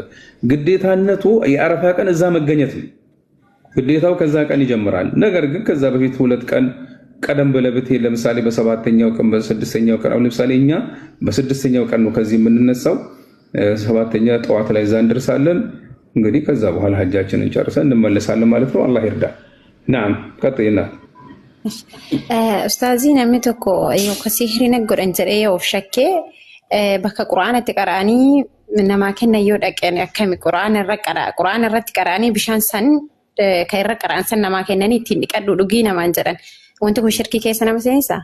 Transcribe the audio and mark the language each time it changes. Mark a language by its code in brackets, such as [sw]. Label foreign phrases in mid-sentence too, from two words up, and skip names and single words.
[am] ግዴታነቱ የአረፋ ቀን እዛ መገኘት ነው። ግዴታው ከዛ ቀን ይጀምራል። ነገር ግን ከዛ በፊት 2 ቀን ቀደም ብለህ ብትሄድ፣ ለምሳሌ በ7ኛው ቀን በ6ኛው ቀን፣ አሁን ለምሳሌ እኛ በ6ኛው ቀን ነው ከዚህ የምንነሳው። 7ኛ ጠዋት ላይ እዛ እንደርሳለን። እንግዲህ ከዛ በኋላ ሐጃችንን ጨርሰን እንመለሳለን ማለት ነው። አላህ ይርዳ። ናም ቀጥይና [om] ኡስታዚ namni tokko yoo kasihirin godhan jedhee yoo shakke bakka quraanatti qaraanii namaa kenna yoo dhaqeen akkami quraan irratti qaraanii bishaan san kan irra qaraan san namaa kennanii ittiin dhiqadhu dhugii namaan jedhan wanti kun shirkii keessa nama seensa